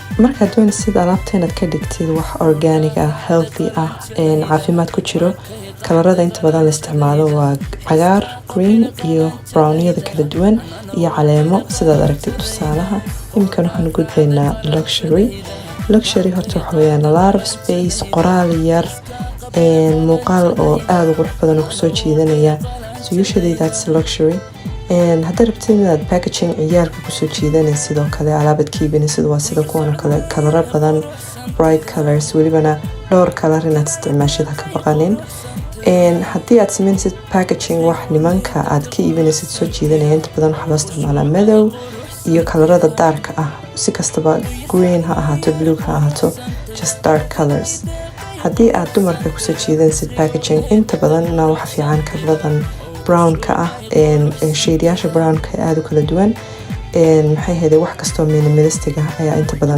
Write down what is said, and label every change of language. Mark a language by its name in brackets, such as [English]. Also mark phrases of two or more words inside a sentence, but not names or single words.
[Somali] markaad doonaysid alaabta inaad ka dhigtid wax organic ah, healthy ah, caafimaad ku jiro, kalarada inta badan la isticmaalo waa cagaar, green iyo browniyada kala duwan iyo caleemo sidaad aragtid tusaalaha. Iminkan waxaan gudbaynaa luxury horta waxa weeyaan [English] a lot of space, [Somali] qoraal yar, muuqaal oo aad u qurux badan oo kusoo jiidanaya. [English] So usually that's luxury. [Somali] haddaad rabtid inaad packaging ciyaalka kusoo jiidanaysid sidoo kale alaabad ka iibinaysid waa sida kuwan oo kale, kalaro badan, [English] bright colors, [Somali] welibana dhowr kalar inaad isticmaashid ha ka baqanin. haddii aad sameynaysid packaging wax nimanka aad ka iibinaysid soo jiidanaya, inta badan waxaa loo isticmaalaa madow iyo kalarada daarka ah, si kastaba green ha ahaato, blue ha ahaato, [English] just dark colors. [Somali] haddii aad dumarka kusoo jiidanaysid packaging, inta badanna waxa fiican kalaradan brown-ka ah, shade-yaasha brown-ka aad u kala duwan, maxay ahayd wax kastoo minimalistic ah ayaa inta badan